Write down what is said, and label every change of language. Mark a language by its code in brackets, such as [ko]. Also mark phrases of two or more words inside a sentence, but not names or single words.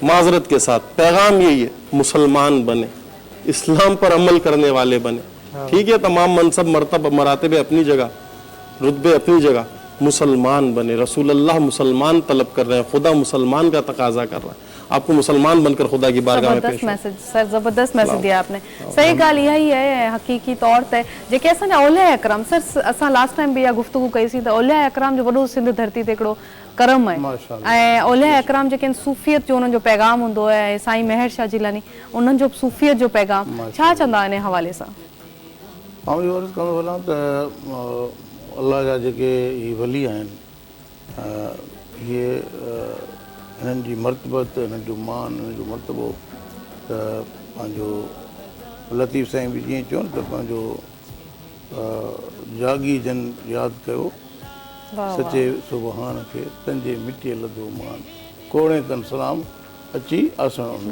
[ur] معذرت کے ساتھ پیغام یہی ہے، مسلمان بنے، اسلام پر عمل کرنے والے بنے، ٹھیک ہے، تمام منصب مراتب اپنی جگہ، رتبے اپنی جگہ، مسلمان بنے۔ رسول اللہ مسلمان طلب کر رہے ہیں، خدا مسلمان کا تقاضا کر رہا ہے، آپ کو مسلمان بن کر خدا کی بارگاہ میں پیش میسج سر زبردست میسج دیا آپ نے۔ [pa] صحیح گال یہی ہے حقیقی طور تے [sd] जेके असांजा औलिया इकराम सर असां [en] last time [sd] भी इहा गुफ़्तगू कईसीं त औलिया इकराम जो वॾो सिंध धरती ते हिकिड़ो करम आहे ऐं औलिया इकराम जेके सूफ़ियत जो उन्हनि जो पैगाम हूंदो आहे, साईं मेहर शाह जिलानी उन्हनि जो सूफ़ियत जो पैगाम छा चवंदा इन हवाले सां? मां इहो अर्ज़ु करणु वञा त अलाह जा जेके ही वली आहिनि, इहे हिननि जी मर्तबत, हिननि जो मान, हिननि जो मर्तबो त पंहिंजो लतीफ़ साईं बि जीअं चयो न त पंहिंजो जागी जन यादि कयो सचे सुबहान खे, तंहिंजे मिटीअ लधो मान, कोड़े कनि सलाम अची आसण।